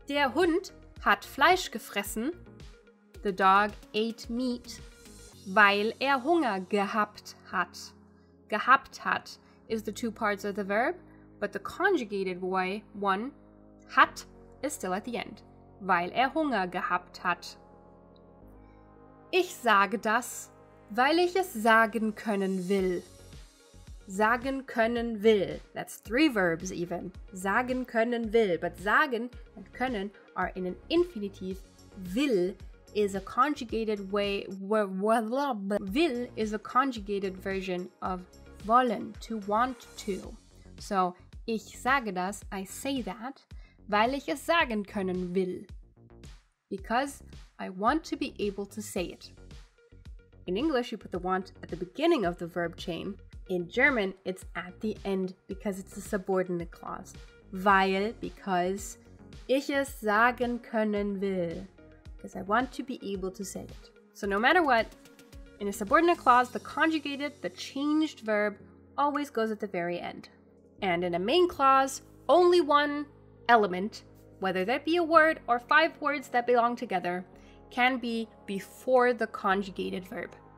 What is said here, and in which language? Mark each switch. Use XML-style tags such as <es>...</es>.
<de>Der Hund hat Fleisch gefressen,</de> <en>the dog ate meat,</en> <de>weil Hunger gehabt hat.</de> <en>Gehabt hat is the two parts of the verb, but the conjugated way, one, hat, is still at the end.</en> <de>Weil Hunger gehabt hat. Ich sage das, weil ich es sagen können will. Sagen können will.</de> <en>That's 3 verbs even.</en> <de>Sagen können will.</de> <en>But sagen and können are in an infinitive. Will is a conjugated way, will is a conjugated version of wollen, to want to.</en> <de>So, ich sage das,</de> <en>I say that,</en> <de>weil ich es sagen können will.</de> <en>Because I want to be able to say it. In English, you put the want at the beginning of the verb chain. In German, it's at the end because it's a subordinate clause.</en> <de>Weil,</de> <en>because,</en> <de>ich es sagen können will.</de> <en>Because I want to be able to say it. So no matter what, in a subordinate clause, the conjugated, the changed verb always goes at the very end. And in a main clause, only one element, whether that be a word or 5 words that belong together, can be before the conjugated verb.</en>